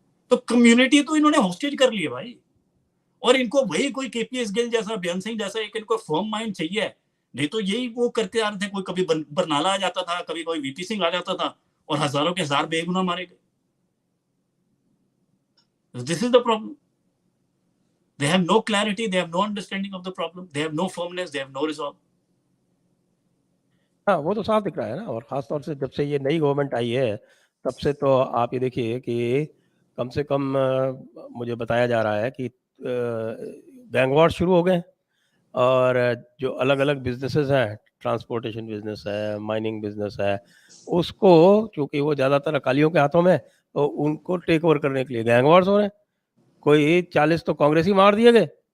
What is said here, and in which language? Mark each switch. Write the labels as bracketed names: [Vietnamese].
[Hindi] तो कम्युनिटी तो इन्होंने होस्टेज कर ली है भाई। और इनको वही कोई केपीएस गिल जैसा, बयान सिंह जैसा एक इनको फर्म माइंड चाहिए। नहीं तो यही वो करते आ रहे थे, कोई कभी बरनाला आ जाता था, कभी कोई वीपी सिंह आ जाता था, और हजारों के हजार बेगुनाह मारे गए। [English] This is the problem. They have no clarity, they have no understanding of the problem, they have no firmness, they have no resolve. [Hindi] हाँ, वो तो साफ दिख रहा है ना। और ख़ास तौर से जब से ये नई गवर्नमेंट आई है तब से तो आप ये देखिए कि कम से कम मुझे बताया जा रहा है कि गैंग वॉर शुरू हो गए, और जो अलग-अलग बिजनेसेस हैं, ट्रांसपोर्टेशन बिजनेस है, माइनिंग बिजनेस है, उसको चूँकि वो ज़्यादातर अकालियों के हाथों में, तो उनको टेक ओवर करने के लिए गैंग वॉर्स हो रहे हैं। कोई 40 तो कांग्रेसी मार दिए गए,